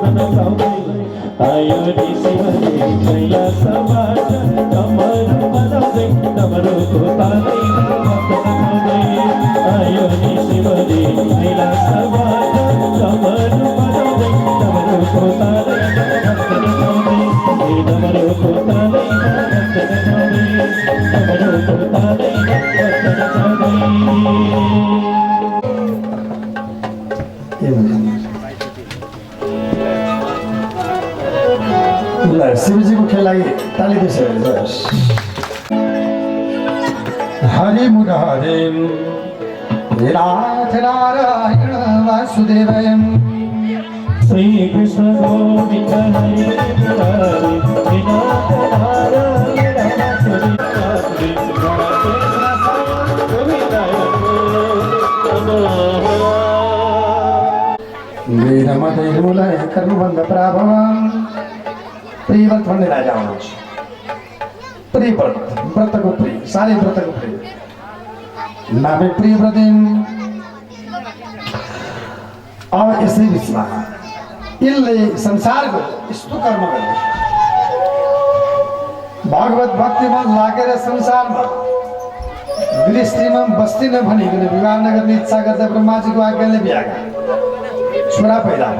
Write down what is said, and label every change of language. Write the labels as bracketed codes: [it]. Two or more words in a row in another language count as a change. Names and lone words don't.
[ne] बजाउँदै आयो नि शिवले कैलासबाट डमरू बजाउँदै डमरूको तालैमा भक्त नचाउँदै आयो नि शिवले कैलासबाट डमरू बजाउँदै डमरूको तालैमा भक्त नचाउँदै डमरूको तालैमा भक्त नचाउँदै डमरूको तालैमा भक्त नचाउँदै। शिवजीको खेललाई ताली दिनुहोस्। [sa] हरि मुरारे नाथ नारायण वासुदेवय श्री कृष्ण गोविंद हरे मुरारे नाथ नारायण वीरमदैर्मूलय कर्मबन्ध प्राभवम् [ne] प्रियव्रत भन्ने राजा हुनुहुन्छ। प्रियव्रत व्रतको प्रिय सारे व्रतको प्रिय नामे प्रियव्रत। अब यसै बिचमा यसले संसारको यस्तो कर्म गर्यो भगवत भक्तिमा लागेर संसारमा गृहस्थीमा बस्दिन भनिकन विवाह नगर्ने इच्छा गर्दा ब्रह्माजीको आज्ञाले बिहा गरे छोरा पैदा भयो।